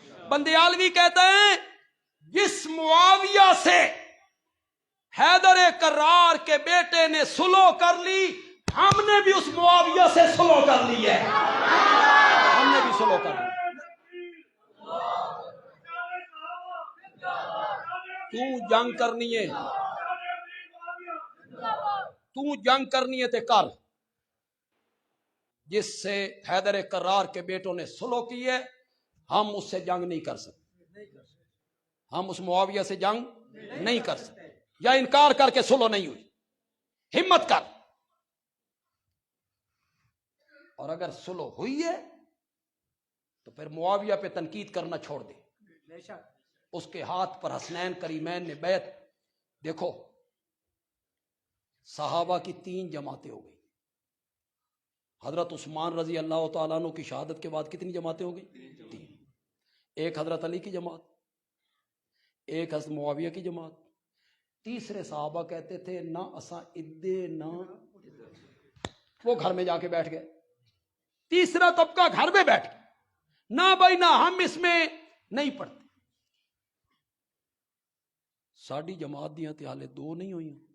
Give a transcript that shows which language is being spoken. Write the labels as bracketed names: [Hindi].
[Urdu] بندیال بھی کہتا ہے جس معاویہ سے حیدر کرار کے بیٹے نے سلو کر لی, ہم نے بھی اس معاویہ سے سلو کر لی ہے, ہم نے بھی سلو کر لی. تو جنگ کرنی ہے, تو جنگ کرنی ہے تے کر. جس سے حیدر کرار کے بیٹوں نے سلو کی ہے, ہم اس سے جنگ نہیں کر سکتے, ہم اس معاویہ سے جنگ نہیں کر سکتے. یا انکار کر کے سلو نہیں ہوئی, ہمت کر. اور اگر سلو ہوئی ہے تو پھر معاویہ پہ تنقید کرنا چھوڑ دے. اس کے ہاتھ پر حسنین کریمین نے بیعت. دیکھو صحابہ کی 3 جماعتیں ہو گئی. حضرت عثمان رضی اللہ تعالیٰ عنہ کی شہادت کے بعد کتنی جماعتیں ہو گئی؟ 3. ایک حضرت علی کی جماعت, ایک حضرت معاویہ کی جماعت. تیسرے صحابہ کہتے تھے [Punjabi] نہ اساں ادے نہ, [Urdu] وہ گھر میں جا کے بیٹھ گئے. تیسرا طبقہ گھر میں بیٹھ گیا, نہ بھائی نہ ہم اس میں نہیں پڑھتے. [Punjabi] ساڑی جماعت دیاں تے حالے 2 نہیں ہوئی.